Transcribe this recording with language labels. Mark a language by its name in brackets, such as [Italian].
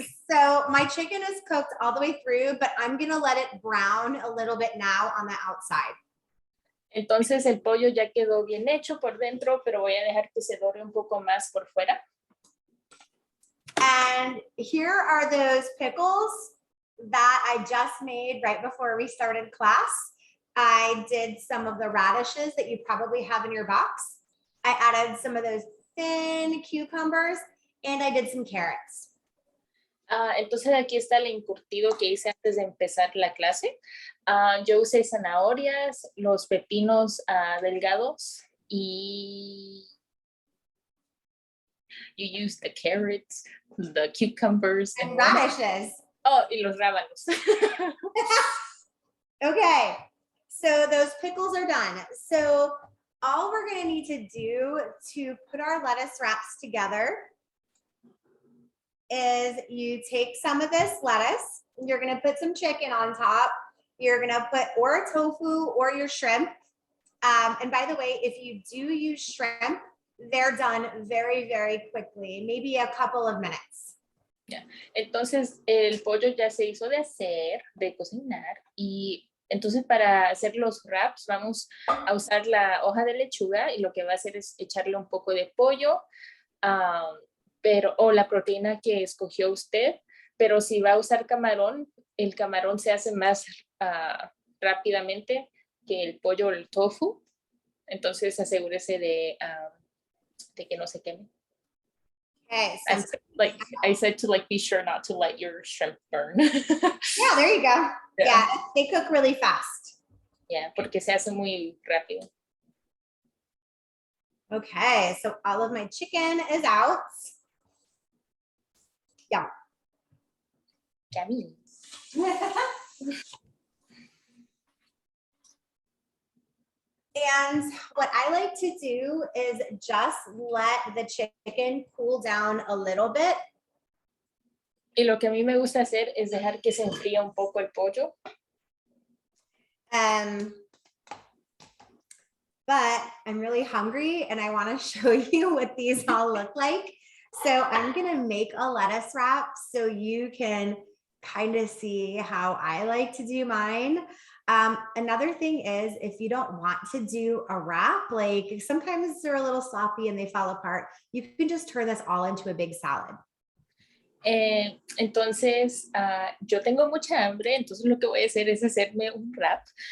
[English] So my chicken is cooked all the way through, but I'm gonna let it brown a little bit now on the outside. [Spanish] Entonces el pollo ya quedó bien hecho por dentro, pero voy a dejar que se dore un poco más por fuera. [English] And here are those pickles that I just made right before we started class. I did some of the radishes that you probably have in your box. I added some of those thin cucumbers, and I did some carrots. [Spanish] Entonces aquí está el encurtido que hice antes de empezar la clase. Yo usé zanahorias, los pepinos delgados y [English] you used the carrots, the cucumbers, and radishes. [Spanish] Oh, y los rábanos. [English] Okay, so those pickles are done. So all we're gonna need to do to put our lettuce wraps together is you take some of this lettuce, you're gonna put some chicken on top, you're gonna put or a tofu or your shrimp. And by the way, if you do use shrimp, they're done very, very quickly, maybe a couple of minutes. Yeah. [Spanish] Entonces el pollo ya se hizo de hacer, de cocinar, y entonces para hacer los wraps vamos a usar la hoja de lechuga y lo que va a hacer es echarle un poco de pollo, o la proteína que escogió usted, pero si va a usar camarón, el camarón se hace más rápidamente que el pollo o el tofu, entonces asegúrese de que no se queme. [English] Okay, so I said to be sure not to let your shrimp burn. yeah, there you go. Yeah, they cook really fast. [Spanish] Yeah, porque se hace muy rápido. [English] Okay, so all of my chicken is out. Yeah. Yummy. And what I like to do is just let the chicken cool down a little bit. [Spanish] Y lo que a mí me gusta hacer es dejar que se enfríe un poco el pollo. [English] But I'm really hungry and I want to show you what these all look like. So I'm going to make a lettuce wrap so you can kind of see how I like to do mine. Another thing is if you don't want to do a wrap, like sometimes they're a little sloppy and they fall apart, you can just turn this all into a big salad. [Spanish] Entonces, yo tengo mucha hambre, entonces lo que voy a hacer es hacerme un wrap.